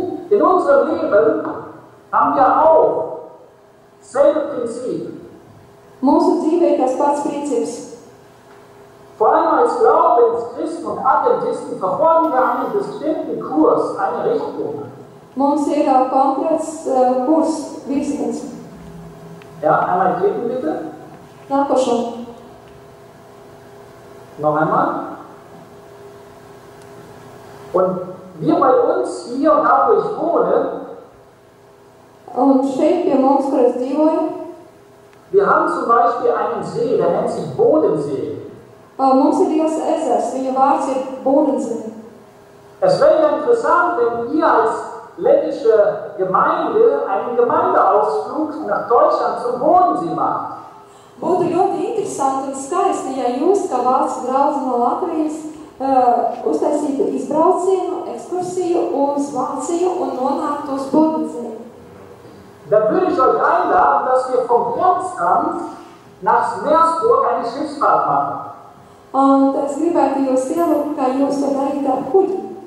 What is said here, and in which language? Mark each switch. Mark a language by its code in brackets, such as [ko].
[de] In unserem Leben haben wir auch selbe Prinzip. [lv] Mūsu dzīvē tas pats princips. [de] Vor allem als Glaubenschristen und Adventisten verfolgen wir einen bestimmten Kurs, eine Richtung. [lv] Mums ir konkrēts kurs, virziens. [de] Ja, einmal klicken bitte. [lv] Nākošo. [de] Noch einmal. Und wir bei uns hier, da wo ich wohne, [lv] Un šeit pie mums, kur es dzīvoju, [de] wir haben zum Beispiel einen See, der nennt sich Bodensee. [lv] mums ir liels ezers, viņa vārds ir Bodensee. [de] Es wäre ja interessant, wenn ihr als lettische Gemeinde einen Gemeindeausflug nach Deutschland zum Bodensee macht. [lv] Būtu ļoti interesanti un skaisti, ja jūs, kā valsts draudze no Latvijas, uztaisītu izbraucienu, ekskursiju uz Vāciju un nonāktu uz Bodensee. [de] Dann würde ich euch einladen, dass wir vom Konstanz nach Meersburg eine Schiffsfahrt machen. [lv] Un es gribētu jūs ielūgt, kā jūs to darīt ar kuģi.